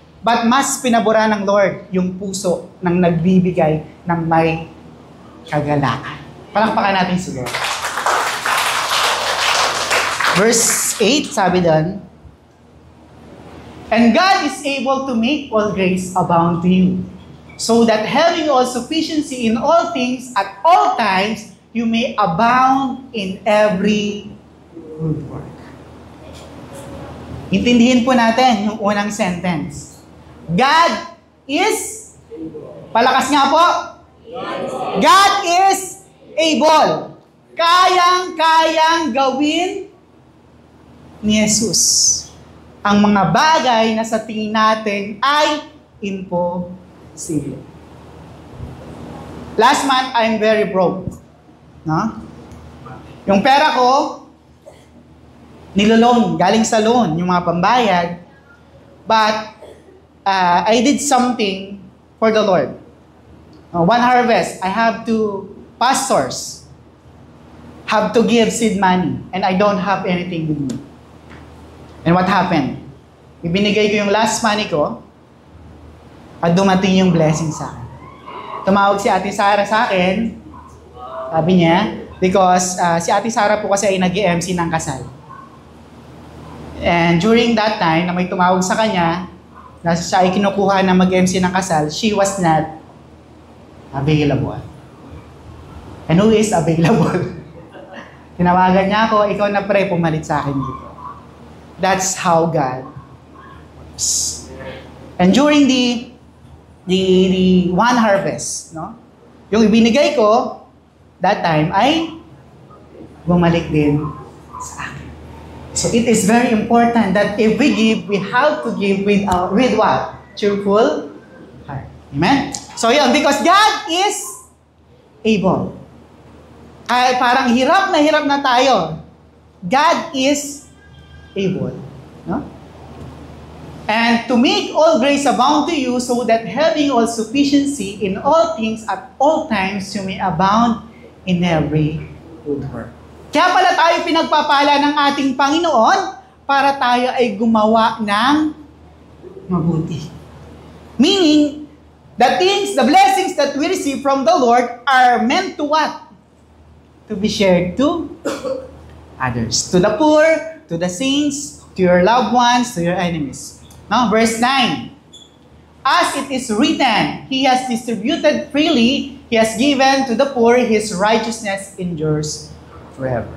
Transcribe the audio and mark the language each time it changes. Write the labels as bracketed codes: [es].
[tl] But mas pinabura ng Lord yung puso ng nagbibigay ng may kagalakan. Palakpakan natin siguro. [en] Verse 8, [tl] sabi doon, [en] and God is able to make all grace abound to you, so that having all sufficiency in all things at all times, you may abound in every good work. [tl] Intindihin po natin yung unang sentence. God is, palakas nga po, [en] God is able. [tl] Kayang-kayang gawin ni Jesus ang mga bagay na sa tingin natin ay impossible. [en] Last month, I'm very broke. [tl] No? Yung pera ko, niloloan, galing sa loan, yung mga pambayad. [en] But, I did something for the Lord. One harvest, I have to, pastors, have to give seed money, and I don't have anything with me. And what happened? [tl] Ibinigay ko yung last money ko, at dumating yung blessing sa akin. Tumawag si Ate Sara sa akin, sabi niya, because si Ate Sara po kasi ay nag-MC ng kasal. [en] And during that time, [tl] na may tumawag sa kanya, na siya ay kinukuha na mag-MC ng kasal, [en] she was not available. And who is available? [tl] Tinawagan niya ako, ikaw na pre, pumalit sa akin dito. [en] That's how God works. And during the one harvest, no? [tl] Yung ibinigay ko, [en] that time, [tl] ay bumalik din sa akin. [en] So it is very important that if we give, we have to give with what? Cheerful heart. Amen? [tl] So yun, [en] because God is able. [tl] Kahit parang hirap na tayo, [en] God is able. [tl] No? [en] And to make all grace abound to you, so that having all sufficiency in all things at all times, you may abound in every good work. [tl] Kaya pala tayo pinagpapala ng ating Panginoon para tayo ay gumawa ng mabuti. [en] Meaning, the blessings that we receive from the Lord are meant to what? To be shared to others. To the poor, to the saints, to your loved ones, to your enemies. Now, verse 9. As it is written, He has distributed freely, He has given to the poor, His righteousness endures forever.